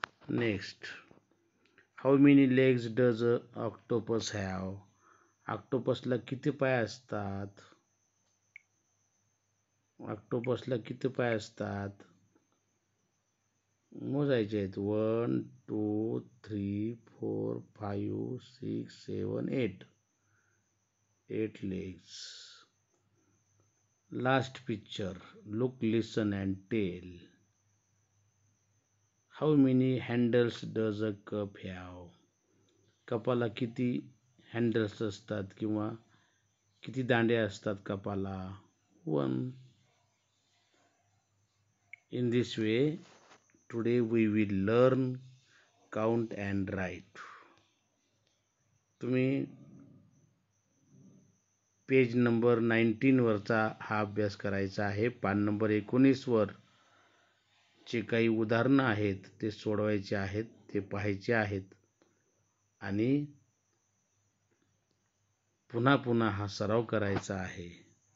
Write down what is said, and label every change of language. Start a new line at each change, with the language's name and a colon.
English: Next, how many legs does a octopus have?
Marathi: ऑक्टोपसला किती पाय असतात? ऑक्टोपसला किती पाय असतात? मोजायचे आहेत. 1, 2, 3, 4, 5, 6, 7, 8.
English: 8 legs. Last picture. Look, listen and tell. How many handles does a cup have?
Marathi: कपाला किती हँडल्स असतात किंवा किती दांडे असतात कपाला? 1.
English: In this way, today we will learn count and write.
Marathi: तुम्ही पेज नंबर 19 वरचा हा अभ्यास करायचा आहे. पान नंबर 19 वर जे काही उदाहरणं आहेत ते सोडवायचे आहेत, ते पाहायचे आहेत आणि पुन्हा पुन्हा हा सराव करायचा आहे.